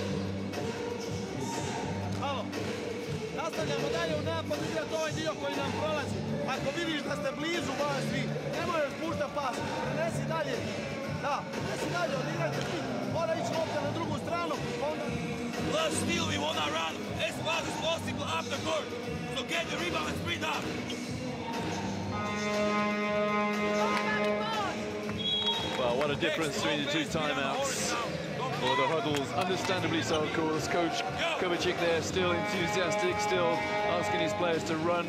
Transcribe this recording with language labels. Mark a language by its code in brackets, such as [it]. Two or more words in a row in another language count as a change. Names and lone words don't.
[hr] Halo. Nastavljamo dalje u napad, igrati ovaj dio koji nam prolazi. Ako vidiš da ste blizu vas svi, ne možeš puštati pas. Prenesi dalje. Da, prenesi dalje, odigrajte ti. Mora ići lopta na drugu stranu, onda... [en] Plus still we wanna run as fast as possible up the court. So get the rebound and sprint up. Well, what a difference between the 2 timeouts. Or the huddles, understandably so, of course. Coach Kovacic there, still enthusiastic, still asking his players to run.